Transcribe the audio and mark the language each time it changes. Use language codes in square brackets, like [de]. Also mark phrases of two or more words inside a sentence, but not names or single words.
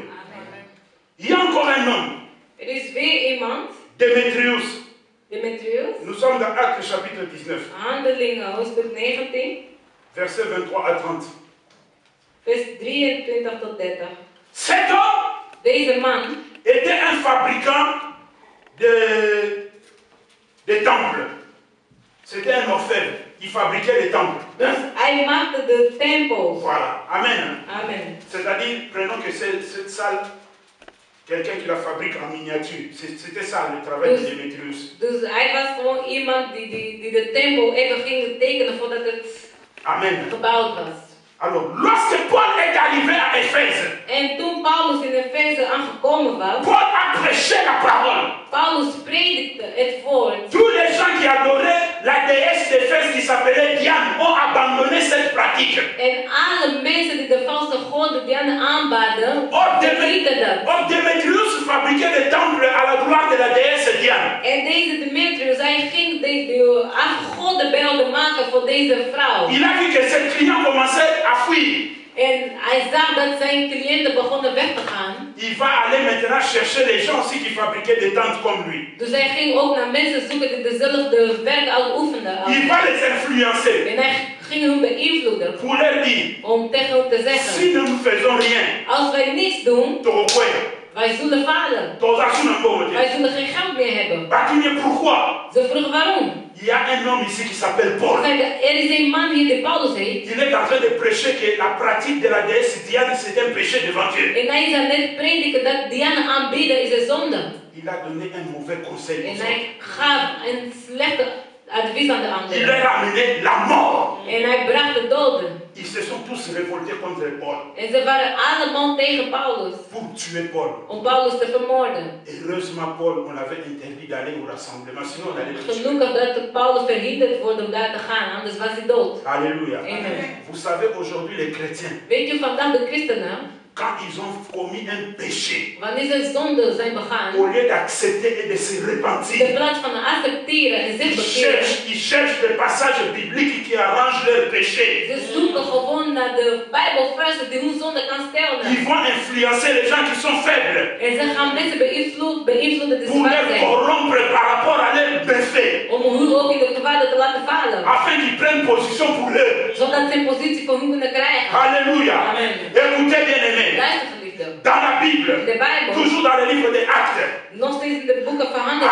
[fr] Il y a encore un homme, [nl] Er is weer iemand, [fr] Démétrius. [nl] Demetrius, [fr] Nous sommes dans Actes chapitre 19, [nl] Handelingen, hoofdstuk 19, [fr] versets 23 à 30. [nl] vers 23 tot 30. [fr] Cet homme [nl] Deze man [fr] était un fabricant de temples. C'était un orfèvre. Il fabriquait des temples. [nl] Dus hij maakte de tempel. [fr] Voilà. Amen. Amen. C'est-à-dire, prenons que cette salle, quelqu'un qui la fabrique en miniature. C'était ça le travail de Démétrius. [nl] Dus hij was gewoon iemand die de tempel even ging tekenen voordat het Amen. gebouwd was. [fr] Alors, lorsque Paul est arrivé à Éphèse, [nl] En toen Paulus in Efeze aangekomen was, [fr] Paul a prêché la parole. [nl] Paulus predikte het woord. [fr] Tous les gens qui adoraient la déesse déesses d'Éphèse qui s'appelaient Diane ont abandonné cette pratique. [nl] En alle mensen die de valse goden Diana aanbaden, [fr] Or [nl] verlieten dat. [fr] Démétrius fabriquait des temples à la gloire de la déesse Diane. [nl] En deze Demetrius, hij ging de afgodenbeelden maken voor deze vrouw. [fr] Il a vu que ses clients commençaient à fuir. [nl] En hij zag dat zijn cliënten begonnen weg te gaan. [fr] Il va aller maintenant chercher les gens aussi qui fabriquaient des tentes comme lui. [nl] Dus hij ging ook naar mensen zoeken die dezelfde werk uitoefenden. [fr] Il va les influencer. [nl] En hij ging hun beïnvloeden. [fr] Pour leur dire, [nl] Om tegen hen te zeggen, [fr] si nous ne faisons rien, [nl] als wij niets doen, wij zullen falen. Wij zullen geen geld meer hebben. [fr] pourquoi? [nl] Ze vroegen waarom. [fr] Il y a un homme ici qui s'appelle Paul. [nl] Er is een man hier die Paulus heet. [fr] Il est en train de prêcher que la pratique de la déesse Diane c'est un péché devant Dieu. [nl] En hij is aan het prediken dat Diana aanbidden is een zonde. [fr] Il a donné un mauvais conseil. [nl] En hij gaf een slechte advies aan de anderen. [fr] Il leur a amené la mort. [nl] En hij bracht de doden. [fr] Ils se sont tous révoltés contre Paul. [nl] En ze waren allemaal tegen Paulus. [fr] Pour tuer Paul. [nl] Om Paulus te vermoorden. [fr] Heureusement Paul, on avait interdit d'aller au rassemblement, sinon on allait le tuer. [nl] Gelukkig dat Paulus verhinderd wordt om daar te gaan, anders was hij dood. [fr] Alléluia. Amen. Vous savez aujourd'hui les chrétiens. [nl] Weet je vandaag de christenen? [fr] Quand ils ont commis un péché, [nl] wanneer ze zonde zijn begaan, [fr] au lieu d'accepter et de se repentir, [nl] in plaats van accepteren en zich bekeren, [fr] ils cherchent des passages bibliques qui arrangent leur péché. [nl] Ze zoeken gewoon naar de Bijbelversen die hun zonde kan stellen. [fr] Ils vont influencer les gens qui sont faibles. [nl] En ze gaan mensen beïnvloeden die [fr] pour [nl] zwak [fr] les [nl] zijn. [fr] corrompre par rapport à leurs méfaits. [nl] Om hun ook in de kwade te laten vallen. [fr] Afin qu'ils prennent position pour eux. [nl] Zodat ze een positie voor hun kunnen krijgen. [fr] Alléluia. Amen. Écoutez bien aimés. Dans la Bible, toujours dans le livre des Actes, [nl] nog steeds in de boeken van Handelingen,